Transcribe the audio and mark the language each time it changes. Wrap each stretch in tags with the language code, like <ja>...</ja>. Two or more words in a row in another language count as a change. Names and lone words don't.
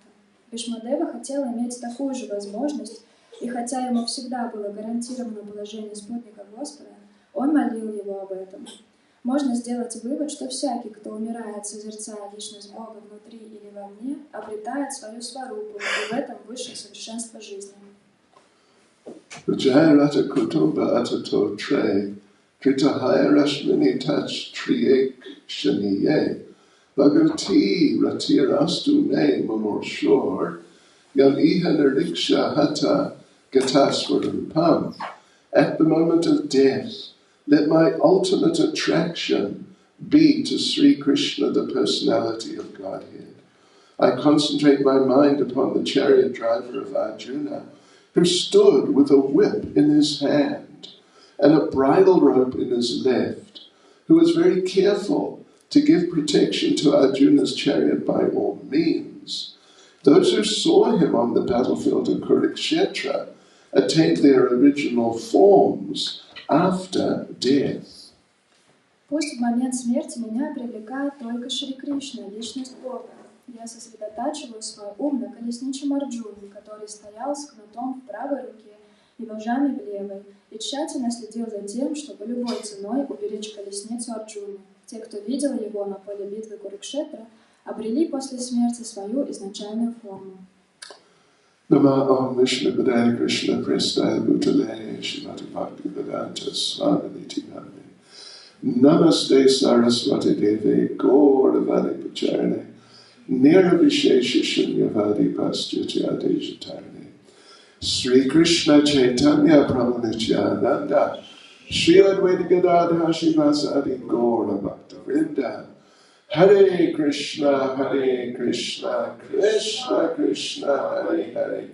<ru>Бишмадева хотел иметь такую же возможность, и хотя ему всегда было гарантировано положение спутника Господа, он молил его об этом. Можно сделать вывод, что всякий, кто умирает, созерцая личность Бога внутри или вовне, обретает свою сварупу, и в этом высшее совершенство жизни.</ru> <sa>विजयरथकुटुम्ब आत्ततोत्रे, धृतहयरश्मिनि तच्छ्रियेक्षणीये, भगवति रतिरस्तु मे मुमूर्षोः, यम् इह निरीक्ष्य हता गताः स्वरूपम्.</sa> <en>At the moment of death, let my ultimate attraction be to Sri Krishna, the personality of Godhead. I concentrate my mind upon the chariot driver of Arjuna, who stood with a whip in his hand and a bridle rope in his left, who was very careful to give protection to Arjuna's chariot by all means. Those who saw him on the battlefield of Kurukshetra attained their original forms after death.</en> <ru>Пусть в момент смерти меня привлекает только Шри Кришна, личность Бога. Я сосредотачиваю свой ум на колесничем Арджуне, который стоял с кнутом в правой руке и ножами в левой, и тщательно следил за тем, чтобы любой ценой уберечь колесницу Арджуны. Те, кто видел его на поле битвы Курукшетра, обрели после смерти свою изначальную форму.</ru> <sa>नम ॐ विष्णुपादाय कृष्णप्रेष्ठाय भूतले श्रीमते भक्ति वेदान्त स्वामिन् इति नामिने नमस्ते सरस्वती देवे गौरवाणी प्रचारिणे निर्विशेष शून्यवादि पाश्चात्य देश तारिणे श्री कृष्ण चैतन्य प्रभु नित्यानन्द श्री अद्वैत गदाधर श्रीवासादि गौर भक्त वृन्द हरे कृष्ण, कृष्ण कृष्ण, हरे हरे.</sa>